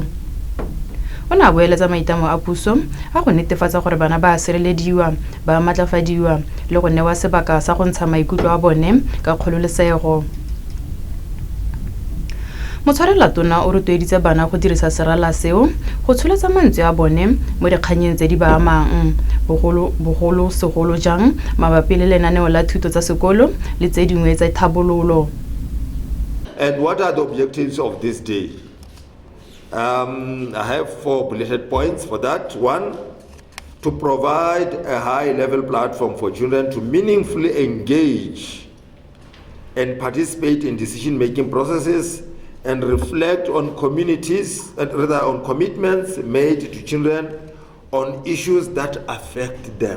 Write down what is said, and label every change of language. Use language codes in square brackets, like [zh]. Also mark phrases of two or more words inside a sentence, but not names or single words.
[tn] O ne a boeletsa maitamo a puso a go netefatsa gore bana ba sirelediwa ba matlafadiwa le go newa sebaka sa go ntsha maikutlo a bone ka kgololesego. Motshwarela tona o rotloeditse bana go dirisa serala seo go tsholetsa mantswe a bone mo dikganyeng tse di ba amang bogolo segolo jang mabapi le lenaneo la thuto tsa sekolo le tse dingwe tsa tlhabololo. [en] And what are the objectives of this day? I have 4 bulleted points for that. 1, to provide a high-level platform for children to meaningfully engage and participate in decision-making processes and reflect on on commitments made to children on issues that affect them.